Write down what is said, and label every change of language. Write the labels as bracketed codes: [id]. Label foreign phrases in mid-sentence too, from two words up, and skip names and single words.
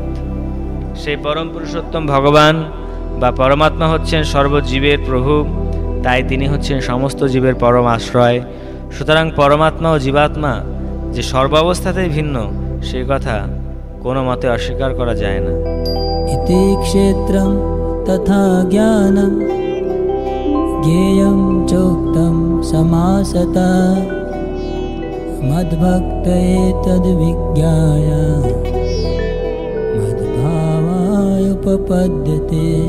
[bn] সেই পরম পুরুষোত্তম ভগবান বা পরমাত্মা হচ্ছেন সর্বজীবের প্রভু, তাই তিনি হচ্ছেন সমস্ত জীবের পরম আশ্রয়। সুতরাং পরমাত্মা ও জীবাত্মা যে সর্বাবস্থাতেই ভিন্ন, সেই কথা কোনো মতে অস্বীকার করা যায় না। [sa] इति क्षेत्रं तथा ज्ञानं ज्ञेयं चोक्तं समासता मद्भक्तये तद्विज्ञाय मद्भावाय उपपद्यते।